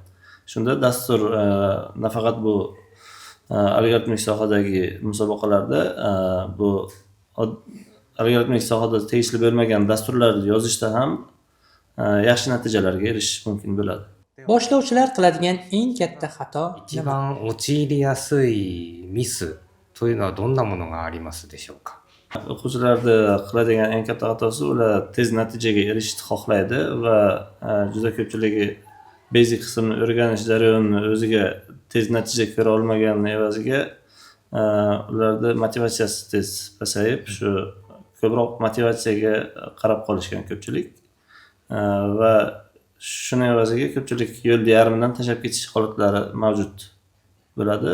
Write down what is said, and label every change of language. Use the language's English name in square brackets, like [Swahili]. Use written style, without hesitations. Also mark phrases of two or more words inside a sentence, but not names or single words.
[Uzbek] Shunda dastur nafaqat bu algoritmik sohadagi musobaqalarda bu algoritmik sohada tegishli bo'lmagan dasturlarni yozishda ham yaxshi natijalarga erishish mumkin bo'ladi. Boshlovchilar qiladigan eng katta xato [Japanese] 一番陥りやすいミスというのはどんなものがありますでしょうか。 [Uzbek] O'quvchilarda qiladigan eng katta xatosi ular tez natijaga erishishni xohlaydi va juda ko'pchiligi basic qismni o'rganish jarayonini o'ziga tez natija ko'ra olmaganning evaziga ularda motivatsiyasi tez pasayib, shu ko'proq motivatsiyaga qarab qolishgan ko'pchilik va shuning evaziga ko'pchilik yo'lda yarmidan tashlab ketish holatlari mavjud bo'ladi.